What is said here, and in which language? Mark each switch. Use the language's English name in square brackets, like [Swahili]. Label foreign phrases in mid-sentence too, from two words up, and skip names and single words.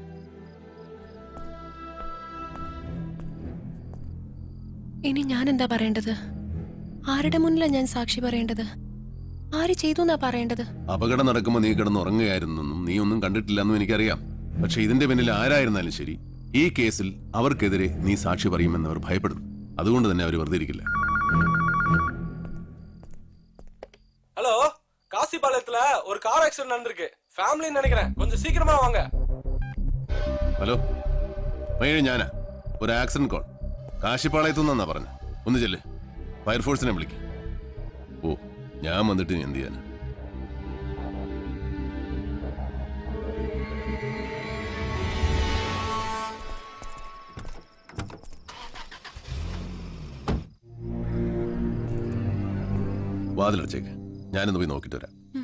[Malayalam] ഇനി ഞാൻ എന്താ പറയേണ്ടത്? ആരുടെ മുന്നിലാണ് ഞാൻ സാക്ഷി പറയേണ്ടത്? ആര് ചെയ്തു എന്നാ പറയേണ്ടത്? അപകടം നടക്കുമ്പോ നീ കിടന്ന് ഉറങ്ങുകയായിരുന്നെന്നും നീ ഒന്നും കണ്ടിട്ടില്ലെന്നും എനിക്കറിയാം. പക്ഷെ ഇതിന്റെ പിന്നിൽ ആരായിരുന്നാലും ശരി, ഈ കേസിൽ അവർക്കെതിരെ നീ സാക്ഷി പറയുമെന്ന് അവർ ഭയപ്പെടുന്നു. അതുകൊണ്ട് തന്നെ അവർ വെറുതെ ഇരിക്കില്ല. [Tamil] ஹலோ, காசிபாளையத்துல ஒரு கார் ஆக்சிடென்ட் நடந்திருக்கு. ஃபேமிலின்னு நினைக்கிறேன். கொஞ்சம் சீக்கிரமா வாங்க. [Malayalam] ഹലോ മൈന, ഞാനാ. ഒരു ആക്സിഡന്റ് കോൾ കാശിപ്പാളയത്തു നിന്നാ പറഞ്ഞു. ഒന്ന് ചെല്ല്, ഫയർഫോഴ്സിനെ വിളിക്ക്. ഓ, ഞാൻ വന്നിട്ട് നീ എന്ത് ചെയ്യാനാ? വാതിലടച്ചേക്ക്, ഞാനൊന്ന് പോയി നോക്കിട്ട് വരാം.